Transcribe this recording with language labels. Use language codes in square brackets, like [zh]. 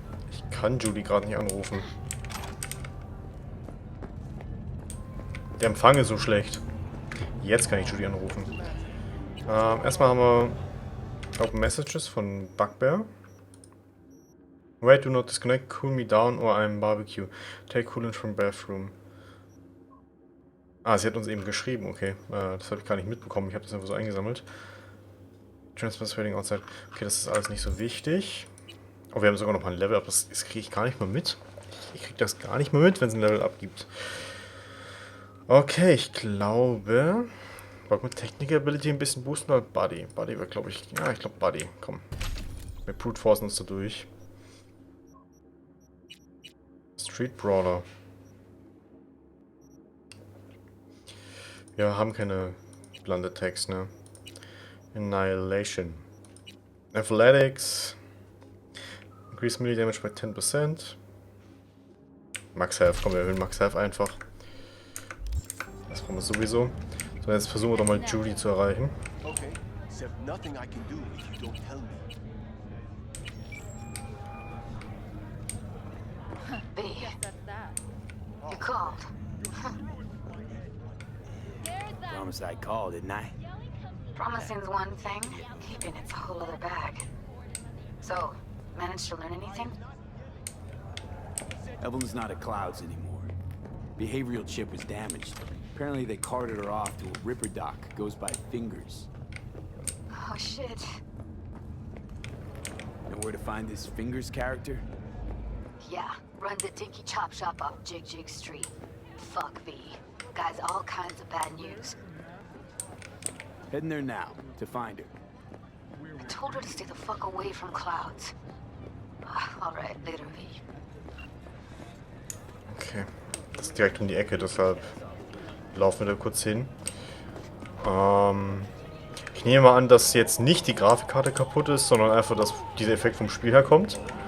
[de] Ich kann Judy gerade nicht anrufen. Der Empfang ist so schlecht. Jetzt kann ich Judy anrufen. Erstmal haben wir [en] Open Messages von Bugbear. Wait, do not disconnect, cool me down or I'm barbecue. Take coolant from bathroom. [de] Ah, sie hat uns eben geschrieben, okay. Das habe ich gar nicht mitbekommen, ich habe das einfach so eingesammelt. [en] Transfer waiting outside. [de] Okay, das ist alles nicht so wichtig. Oh, wir haben sogar noch mal ein Level Up, das kriege ich gar nicht mal mit. Ich kriege das gar nicht mal mit, wenn es ein Level Up gibt. Okay, ich glaube... Wollen wir Technical Ability ein bisschen boosten oder Buddy? Buddy wäre, glaube ich... Ja, ich glaube Buddy. Komm. Wir brute forcen uns da durch. [en] Street Brawler. [de] Wir haben keine Blunted Attacks, ne? [en] Annihilation. Athletics. Increase Melee Damage by 10%. Max Health. [de] Komm, wir erhöhen Max Health einfach. Das brauchen wir sowieso. So, jetzt versuchen wir doch mal Judy zu erreichen. [en] Okay, so nothing I can do if you don't tell me. B, you called. Promise I called, didn't I? Promising's one thing, keeping it's a whole other bag. So, managed to learn anything? Evelyn's not at Clouds anymore. Behavioral chip was damaged. Apparently they carted her off to a ripper dock. Goes by Fingers. Oh shit. Know where to find this Fingers character? Yeah, run the Dinky Chop Shop off Jig Jig Street. Fuck B. Guy's all kinds of bad news. Heading there now, to find her. I told her to stay the fuck away from Clouds. Alright, later V. Okay. [de] Das ist direkt um die Ecke, deshalb laufen wir da kurz hin. Ich nehme mal an, dass jetzt nicht die Grafikkarte kaputt ist, sondern einfach, dass dieser Effekt vom Spiel herkommt.